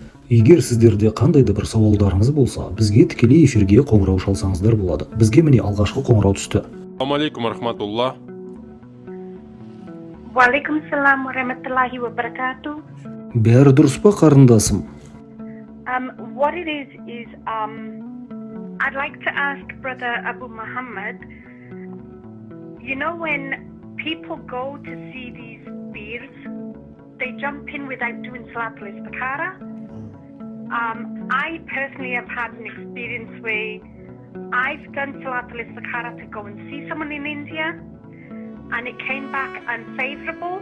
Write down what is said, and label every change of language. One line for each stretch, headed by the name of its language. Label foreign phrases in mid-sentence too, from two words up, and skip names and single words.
Kazakh: Егер сіздерде қандайда бір сауалдарыңыз болса, бізге тікелей эфирге қоңырау шалсаңыздар болады. Бізге міне алғашқы қоңырау түсті.
Arabic: السلام عليكم رحمة الله. وعليكم السلام ورحمة الله وبركاته.
Kazakh: Бәрі дұрыс па, қарындасым?
English: What it is I'd like to ask Brother Abu Muhammad, you know when people go to see these beers, they jump in without doing
Arabic: صلاة الاستخارة.
English: I personally have had an experience where I've done
Arabic: صلاة الاستخارة
English: to go and see someone in India, and it came back unfavorable.